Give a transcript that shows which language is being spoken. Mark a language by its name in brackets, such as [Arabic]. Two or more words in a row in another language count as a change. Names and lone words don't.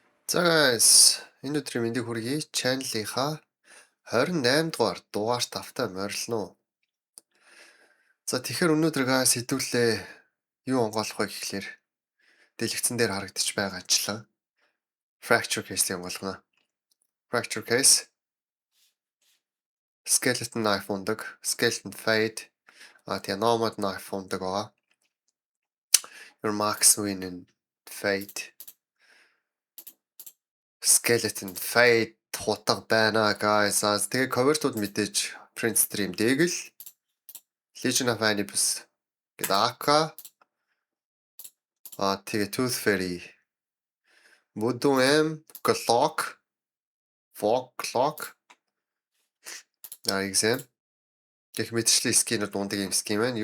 [Mongolian] За guys, энэ өдрийн мэндийг хүргэе. Channel-ийнхаа 28 дугаар дугаарт автаа морилно. За тэгэхээр өнөөдөр guys хэдүүлээ юу онгойлох вэ гэхлээр дэлгэцэн дээр харагдаж байгаачлан fracture case-ийг онгойлгоно. Fracture case, skeleton knife ундаг, skeleton fade, тэгээ nomad knife ундаг байгаа. [English] Your max win and fade. [Mongolian] Skeleton fade хутга байна guys. Тэгээ cover-тууд мэдээж print stream дээгэл Legion of Anubis гэдэг Aka тэгээ Tooth Fairy Voodoo M Clock Fog Clock exam гэх мэтчлийн скинүүд ундаг юм скин байна.